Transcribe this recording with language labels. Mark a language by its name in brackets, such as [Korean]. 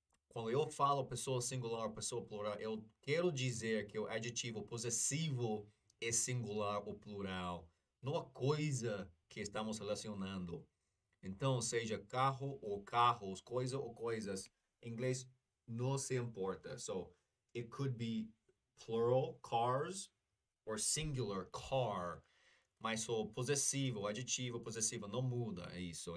[Portuguese] Quando eu falo pessoa singular, pessoa plural, eu quero dizer que o adjetivo possessivo é singular ou plural, não a coisa que estamos relacionando. Então, seja carro ou carros, coisa ou coisas, em inglês não se importa. [English] So, it could be plural, cars, or singular, car. [Portuguese] Mas o possessivo, o adjetivo possessivo não muda, é isso.